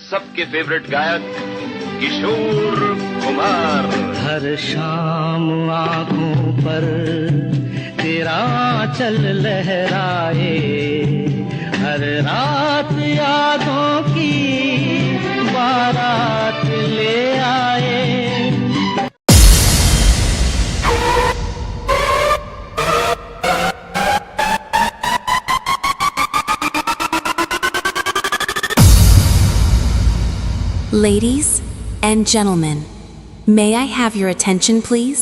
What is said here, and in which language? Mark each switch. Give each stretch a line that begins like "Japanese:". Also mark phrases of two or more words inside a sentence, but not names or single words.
Hindi: सबके फेवरेट गायक किशोर कुमार। हर शाम आंखों पर तेरा चल लहराए, हर रात यादों की बारात ले आए।
English: Ladies and gentlemen, may I have your attention please?